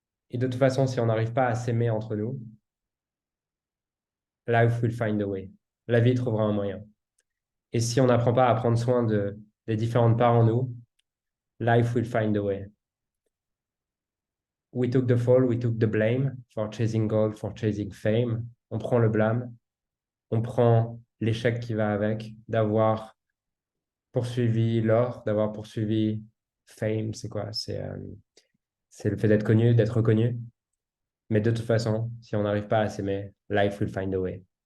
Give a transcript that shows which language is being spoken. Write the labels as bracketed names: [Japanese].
[French] Et de toute façon, si on n'arrive pas à s'aimer entre nous, [English] life will find a way. [French] La vie trouvera un moyen. Et si on n'apprend pas à prendre soin des différentes parts en nous, [English] life will find a way. We took the fall, we took the blame for chasing gold, for chasing fame. [French] On prend le blâme, on prend l'échec qui va avec, d'avoir poursuivi l'or, d'avoir poursuivi fame, c'est quoi? C'est le fait d'être connu, d'être reconnu. Mais de toute façon, si on n'arrive pas à s'aimer, [English] life will find a way.